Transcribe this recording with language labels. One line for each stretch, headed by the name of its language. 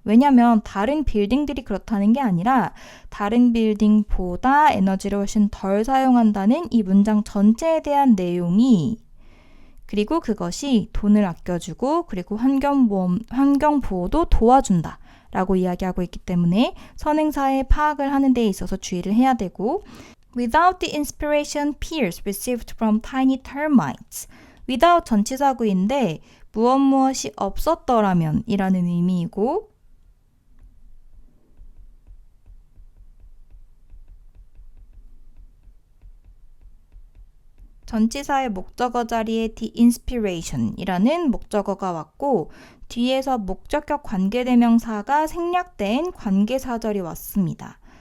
Korean: 왜냐하면 다른 빌딩들이 그렇다는 게 아니라 다른 빌딩보다 에너지를 훨씬 덜 사용한다는 이 문장 전체에 대한 내용이, 그리고 그것이 돈을 아껴주고 그리고 환경 보호도 도와준다 라고 이야기하고 있기 때문에 선행사의 파악을 하는 데 있어서 주의를 해야 되고,
English: Without the inspiration Pierce received from tiny termites.
Korean: without 전치사구인데 무엇이 없었더라면 이라는 의미이고 전치사의 목적어 자리에 the inspiration 이라는 목적어가 왔고 뒤에서 목적격 관계대명사가 생략된 관계사절이 왔습니다.